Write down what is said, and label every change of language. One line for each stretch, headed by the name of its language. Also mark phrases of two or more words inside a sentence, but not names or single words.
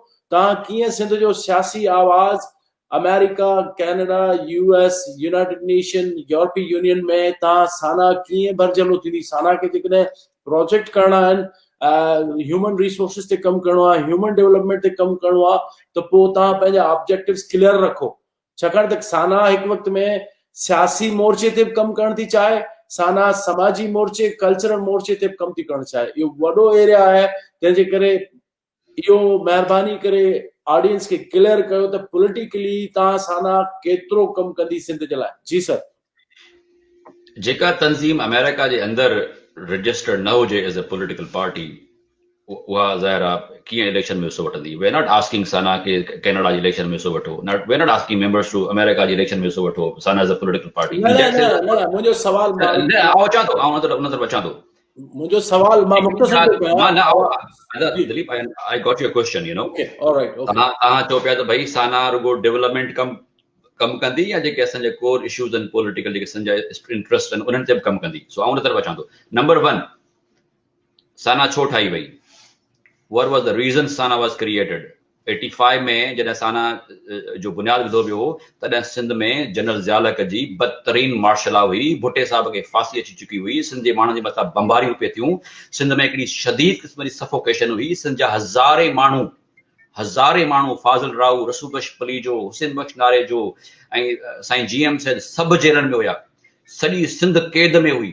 Sindhi: तव्हां कीअं सिंध जो सियासी आवाज़ अमेरिका, कैनेडा, यूएस, यूनाइटेड नेशन, यूरोपीय यूनियन में तव्हां साना कीअं भरजलो थींदी? साना खे जेकॾहिं प्रोजेक्ट करणा आहिनि,
English: human resources
Sindhi: ते कमु करणो आहे,
English: human development
Sindhi: ते कमु करणो आहे, त पोइ तव्हां पंहिंजा
English: objectives clear
Sindhi: रखो. छाकाणि त साना हिकु वक़्त में सियासी मोर्चे ते बि कमु करणु थी चाहे, साना समाजी मोर्चे, कल्चरल मोर्चे ते बि कमु थी करणु चाहे. इहो वॾो एरिया आहे, तंहिंजे करे इहो महिरबानी करे ऑडियंस खे क्लियर कयो त पॉलिटिकली तव्हां साना केतिरो कमु कंदी सिंध जे लाइ. जी सर. जेका तंज़ीम अमेरिका जे अंदरि रजिस्टर्ड न हुजे
English: as a political party,
Sindhi: उहा ज़ाहिर आहे कीअं इलेक्शन में हिसो वठंदी.
English: we not asking
Sindhi: साना के कनाडा जी इलेक्शन में हिसो वठो.
English: we not asking members to
Sindhi: अमेरिका जी इलेक्शन में हिसो वठो.
English: Sana as a political party.
Sindhi: मुंहिंजो सवाल मुंहिंजो सवाल मां मुख़्तसर दिलीप,
English: I got your question. you know
Sindhi: तव्हां चओ पिया त भई साना रुगो डेवलपमेंट कमु कंदी या जेके असांजा
English: core issues
Sindhi: आहिनि पॉलिटिकल जेके असांजा इंट्रस्ट आहिनि उन्हनि ते बि कमु कंदी. सो उन तरफ़ अचां थो. नंबर 1, साना छो ठाही वई?
English: What was the reason Sana was created?
Sindhi: 85 में जॾहिं साना जो बुनियाद विधो वियो हो तॾहिं सिंध में जनरल ज़ियालक जी बदतरीन
English: martial law
Sindhi: हुई, भुट्टे साहब खे फांसी अची चुकी हुई, सिंध जे माण्हुनि जे मथां बमबारियूं पिए थियूं, सिंध में हिकिड़ी शदीद क़िस्म जी सफोकेशन हुई, सिंध जा हज़ारे माण्हू फाज़िल राव, रसूल बख्श पलीजो, हुसैन बख्श नारे जो ऐं साईं GM सैद सभु जेलनि में हुया, सॼी सिंध कैद में हुई।